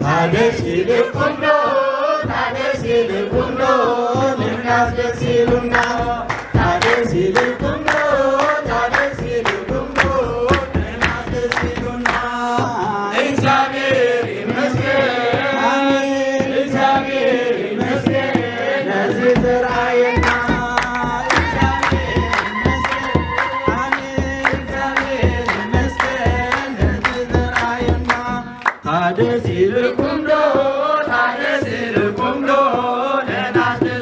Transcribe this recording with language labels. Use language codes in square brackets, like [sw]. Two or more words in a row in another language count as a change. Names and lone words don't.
[ti] ታደስ ይልቁንዶ ታደስ ይልቁንዶ ንሕናስ ደስ ይሉና ታደስ ይልቁንዶ ታደስ ይልቁንዶ ንሕናስ ደስ ይሉና [am] እግዚአብሔር ይመስገን አሜን እግዚአብሔር ይመስገን ለዚህ ዘርአየና [ti] ታደስ ይልቁንዶ ታደስ ይልቁንዶ ለናስ ደስ